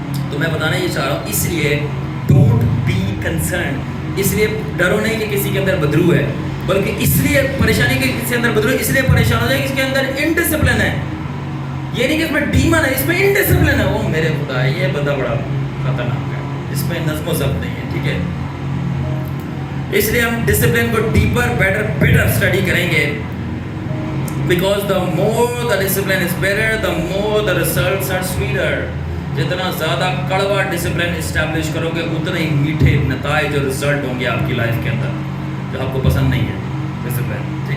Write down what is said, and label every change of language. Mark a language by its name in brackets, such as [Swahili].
[Urdu] تو میں بتانا یہ چاہ رہا ہوں، اس لیے [English] don't be concerned, [Urdu] اس لیے ڈرو نہیں کہ کسی کے اندر بدرو ہے، بلکہ اس لیے پریشانی کہ کسی کے اندر بدرو ہے، اس لیے پریشان ہو جائے کہ اس کے اندر انڈسپلن ہے. یہ نہیں کہ اس میں ڈیمن ہے، اس میں انڈسپلن ہے. وہ میرے خدا ہے، یہ بندہ بڑا خطرناک ہے، اس میں نظم و ضبط نہیں ہے. ٹھیک ہے، اس لیے ہم ڈسپلن کو ڈیپر بیٹر اسٹڈی کریں گے. [English] Because the more the discipline is better, the more the results are sweeter. [Urdu] جتنا زیادہ کڑوا ڈسپلن اسٹیبلش کرو گے اتنے ہی میٹھے نتائج اور رزلٹ ہوں گے آپ کی لائف کے اندر، جو آپ کو پسند نہیں ہے ڈسپلن.